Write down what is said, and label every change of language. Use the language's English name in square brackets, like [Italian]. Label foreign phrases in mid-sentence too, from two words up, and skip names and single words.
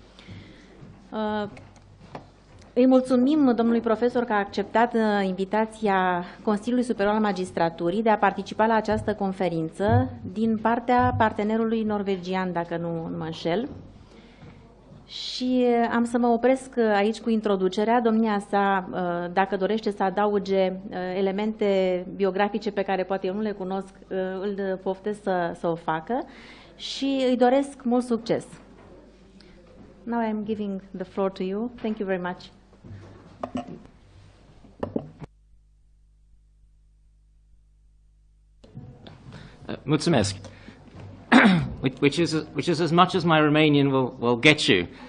[Romanian] Îi mulțumim domnului profesor că a acceptat invitația Consiliului Superior al Magistraturii de a participa la această conferință din partea partenerului norvegian, dacă nu mă înșel. Și am să mă opresc aici cu introducerea. Domnia sa, dacă dorește să adauge elemente biografice pe care poate eu nu le cunosc, îl poftesc să o facă și îi doresc mult succes. [English] Now I am giving the floor to you. Thank you very much. [Romanian] Mulțumesc. [English] which is as much as my Romanian will get you.